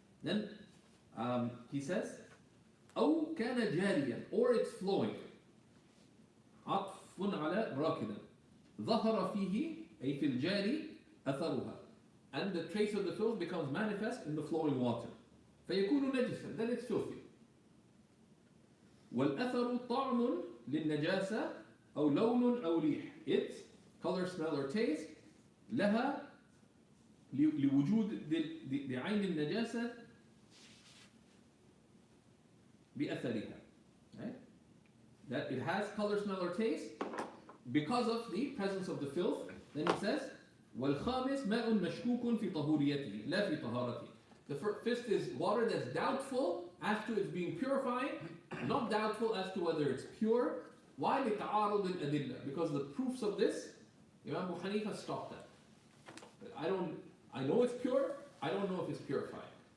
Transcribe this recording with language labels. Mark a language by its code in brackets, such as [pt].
[en] Then he says [ar] أو كان جاريا, [en] or it's flowing. [ar] عطف على راكدا, ظهر فيه أي في الجاري أثرها, [en] and the trace of the filth becomes manifest in the flowing water. [ar] فيكون نجسا, [en] then it's filthy. [ar] والأثر طعم للنجاسة أو لون أو ريح, [en] it's color, smell or taste, [ar] لها لوجود لعين النجاسة بأثرها, right? [en] That it has color, smell or taste because of the presence of the filth. Then he says [ar] والخامس ماء مشكوك في طهوريته لا في طهارته. [en] The fifth is water that's doubtful as to its being purified, not doubtful as to whether it's pure. Why? [ar] لتعارض الأدلة, [en] because the proofs of this, Imam Abu Hanifa stopped that. I know it's pure, I don't know if it's purified.